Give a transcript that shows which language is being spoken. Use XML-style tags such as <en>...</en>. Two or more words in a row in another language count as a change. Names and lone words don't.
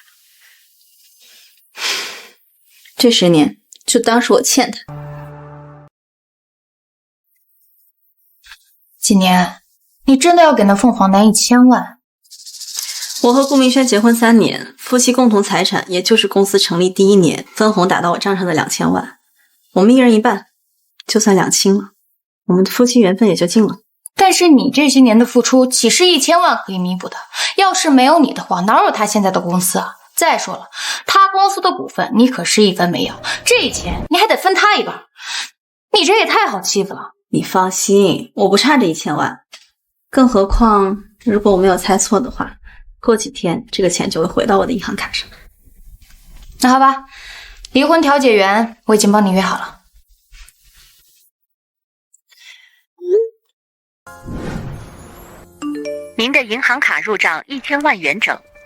<zh>這10年就當是我欠他。纪年，你真的要給那鳳凰男1000萬？我和顧明軒結婚3年，夫妻共同財產，也就是公司成立第1年分紅打到我賬上的2000萬，我們一人一半，就算兩清了，我們的夫妻緣分也就盡了。但是你這些年的付出，豈是1000萬可以彌補的？要是沒有你的話，哪有他現在的公司啊？再說了，他公司的股份你可是一分沒有，這錢你還得分他一半，你這也太好欺負了。你放心，我不差这1000 萬，更何況如果我沒有猜錯的話，過幾天這個錢就會回到我的銀行卡上。那好吧，離婚調解員我已經幫你約好了。您的銀行卡入賬1000萬元整。</zh>